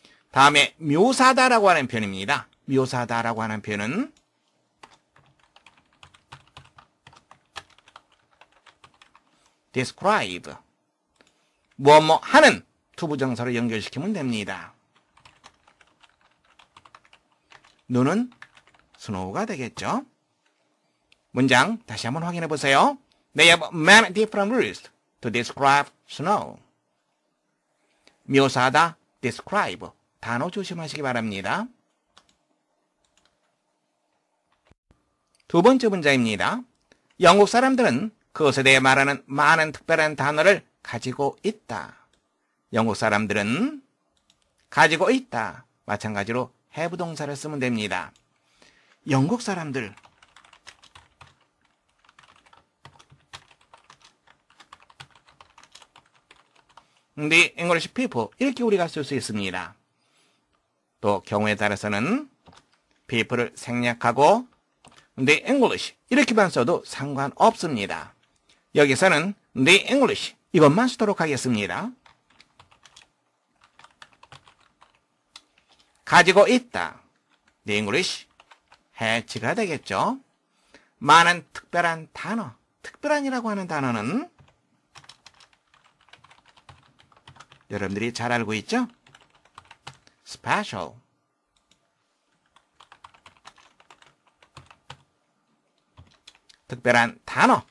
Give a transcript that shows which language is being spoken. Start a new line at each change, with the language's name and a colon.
Korean: 다음에 묘사다라고 하는 표현입니다. 묘사다라고 하는 표현은 describe. 뭐뭐 하는 투부정사로 연결시키면 됩니다. 눈은 스노우가 되겠죠? 문장 다시 한번 확인해 보세요.
English: They have many different rules to describe snow.
Korean: 묘사하다, describe. 단어 조심하시기 바랍니다. 두 번째 문장입니다. 영국 사람들은 그것에 대해 말하는 많은 특별한 단어를 가지고 있다. 영국 사람들은 가지고 있다. 마찬가지로 have 동사를 쓰면 됩니다. 영국 사람들.
English: The English people.
Korean: 이렇게 우리가 쓸 수 있습니다. 또 경우에 따라서는 people을 생략하고 The English 이렇게만 써도 상관없습니다. 여기서는 The English 이것만 쓰도록 하겠습니다. 가지고 있다.
English: The English has가 되겠죠.
Korean: 많은 특별한 단어. 특별한이라고 하는 단어는 여러분들이 잘 알고 있죠?
English: special.
Korean: 특별한 단어.